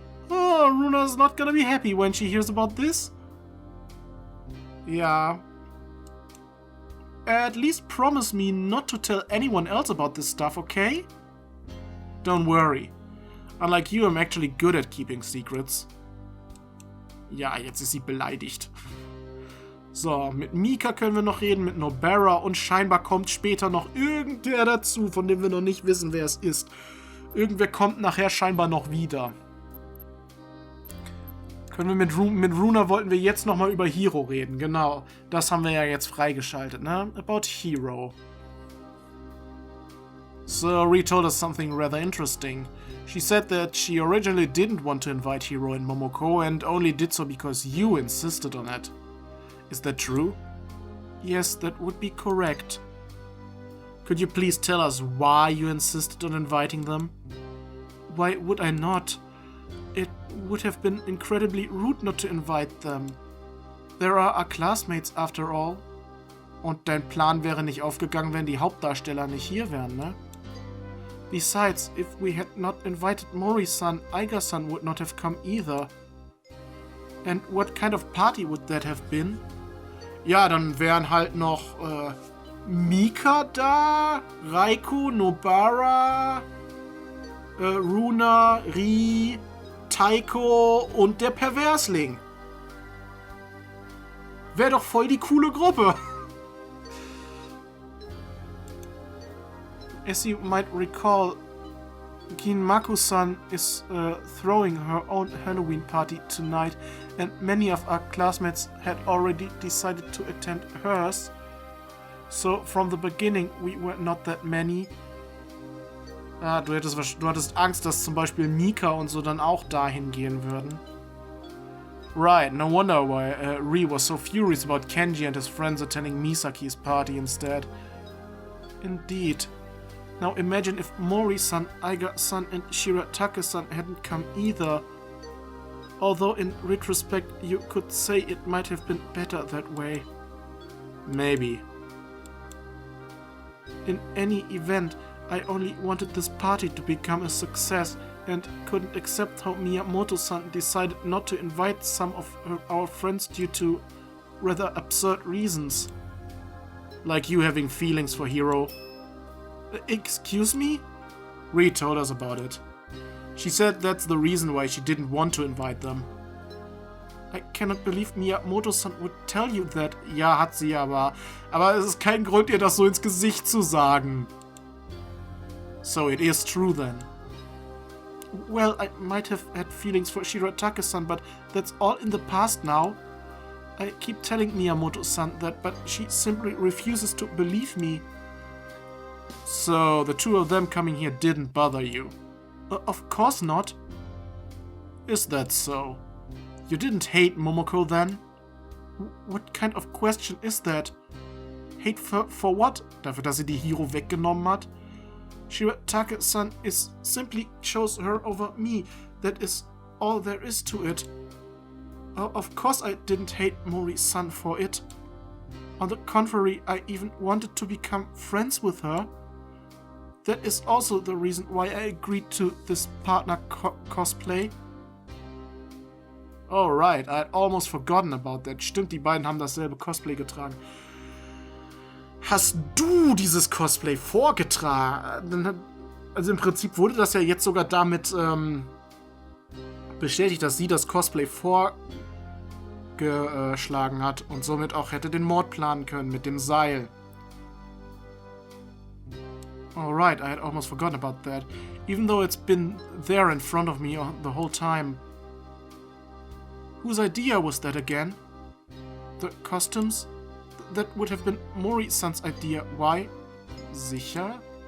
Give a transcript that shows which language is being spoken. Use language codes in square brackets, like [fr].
[en] Oh, Runa's not gonna be happy when she hears about this. Yeah. At least promise me not to tell anyone else about this stuff, okay? Don't worry. Unlike you, I'm actually good at keeping secrets. [de] Ja, jetzt ist sie beleidigt. So, mit Mika können wir noch reden, mit Nobara und scheinbar kommt später noch irgendwer dazu, von dem wir noch nicht wissen, wer es ist. Irgendwer kommt nachher scheinbar noch wieder. Können wir mit Runa wollten wir jetzt nochmal über Hiro reden, genau. Das haben wir ja jetzt freigeschaltet, ne? [en] About Hiro. So, Rie told us something rather interesting. She said that she originally didn't want to invite Hiro and Momoko and only did so because you insisted on it. Is that true? Yes, that would be correct. Could you please tell us why you insisted on inviting them? Why would I not? It would have been incredibly rude not to invite them. There are our classmates after all. [de] Und dein Plan wäre nicht aufgegangen, wenn die Hauptdarsteller nicht hier wären, ne? [en] Besides, if we had not invited Mori-san, Aiga-san would not have come either. And what kind of party would that have been? [de] Ja, dann wären halt noch Mika da, Raiko, Nobara, Runa, Rie, Taiko und der Perversling. Wäre doch voll die coole Gruppe. [en] As you might recall, Ginmaku-san is throwing her own Halloween party tonight, and many of our classmates had already decided to attend hers. So from the beginning we were not that many. [de] Ah, du hattest Angst, dass zum Beispiel Mika und so dann auch dahin gehen würden. [en] Right, no wonder why Rie was so furious about Kenji and his friends attending Misaki's party instead. Indeed. Now imagine if Mori-san, Aiga-san and Shiratake-san hadn't come either. Although in retrospect you could say it might have been better that way. Maybe. In any event, I only wanted this party to become a success and couldn't accept how Miyamoto-san decided not to invite some of our friends due to rather absurd reasons. Like you having feelings for Hiro. Excuse me? Rie told us about it. She said that's the reason why she didn't want to invite them. I cannot believe Miyamoto-san would tell you that. [de] Ja, hat sie aber. Aber es ist kein Grund, ihr das so ins Gesicht zu sagen. [en] So it is true then. Well, I might have had feelings for Shiratake-san, but that's all in the past now. I keep telling Miyamoto-san that, but she simply refuses to believe me. So the two of them coming here didn't bother you? Of course not. Is that so? You didn't hate Momoko then? What kind of question is that? Hate for what? [de] Dafür, dass sie die Hiro weggenommen hat? [en] Shiratake-san is simply chose her over me. That is all there is to it. Of course I didn't hate Mori-san for it. On the contrary, I even wanted to become friends with her. That is also the reason why I agreed to this partner cosplay. Oh right, I had almost forgotten about that. [de] Stimmt, die beiden haben dasselbe Cosplay getragen. Hast du dieses Cosplay vorgetragen? Also im Prinzip wurde das ja jetzt sogar damit bestätigt, dass sie das Cosplay vorgeschlagen hat und somit auch hätte den Mord planen können mit dem Seil. [en] Alright, I had almost forgotten about that. Even though it's been there in front of me the whole time. Whose idea was that again? The costumes? That would have been Mori-san's idea. Why? [de] Sicher?